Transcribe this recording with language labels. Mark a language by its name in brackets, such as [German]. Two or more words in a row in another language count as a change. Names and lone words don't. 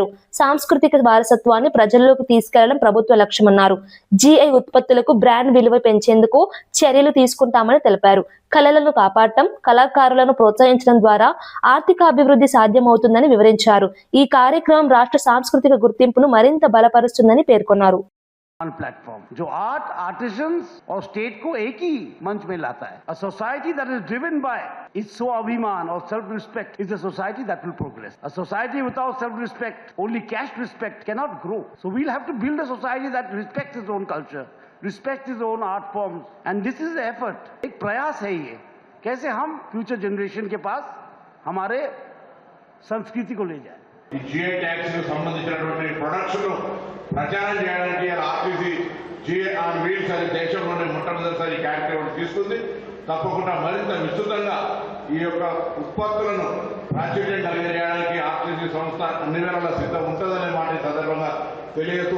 [Telugu] సాంస్కృతిక వారసత్వాన్ని ప్రజల్లోకి తీసుకెళ్లడం ప్రభుత్వ లక్ష్యమన్నారు. జిఐ ఉత్పత్తులకు బ్రాండ్ విలువ పెంచేందుకు చర్యలు తీసుకుంటామని తెలిపారు. కళలను కాపాడటం, కళాకారులను ప్రోత్సహించడం ద్వారా ఆర్థిక అభివృద్ధి సాధ్యమవుతుందని వివరించారు. ఈ కార్యక్రమం రాష్ట్ర సాంస్కృతిక గుర్తింపును మరింత బలపరుస్తుందని పేర్కొన్నారు. [Hindi] प्लेटफॉर्म जो [English] art artisans [Hindi] और स्टेट को एक ही मंच में लाता है. [English] A society that is driven by its स्वाभिमान or self-respect is a society that will progress. A society without self-respect, only cash respect, cannot grow. So we'll have to build a society that respects its own culture, respects its own art forms, and this is the effort. [Hindi] एक प्रयास है ये, कैसे हम [English] future generation [Hindi] के पास हमारे संस्कृति को ले जाए. [Telugu] జిఐ ట్యాక్స్ కు సంబంధించినటువంటి ప్రొడక్ట్స్ ను ప్రచారం చేయడానికి ఆర్టీసీ జిఐ ఆన్ వీల్స్ అనే దేశంలోనే మొట్టమొదటిసారి ఈ కార్యక్రమం తీసుకుంది. తప్పకుండా మరింత విస్తృతంగా ఈ యొక్క ఉత్పత్తులను ప్రాచుర్యం కలిగజేయడానికి ఆర్టీసీ సంస్థ అన్ని వేళలా సిద్ధం ఉంటుందనే మాట ఈ సందర్భంగా తెలియజేస్తూ